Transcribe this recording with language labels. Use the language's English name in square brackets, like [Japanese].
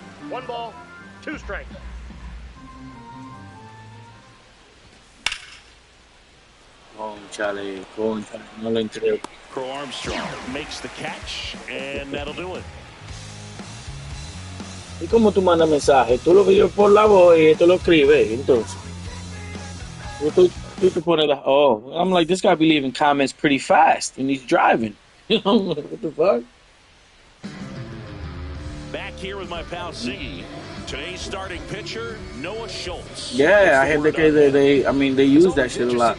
[English] 1 ball, 2 strikes. [Spanish] Cónchale, no lo entrego. [English] Crow Armstrong makes the catch, and that'll do it. [Spanish] ¿Y cómo tú mandas mensajes? Tú lo pides por la voz y esto lo escribes, entonces. Tú te pones la... [English] Oh, I'm like, this guy be leaving comments pretty fast, and he's driving. You know, what the fuck? Back here with my pal Ziggy. Today's starting pitcher, Noah Schultz. Yeah, I heard they use that shit a lot.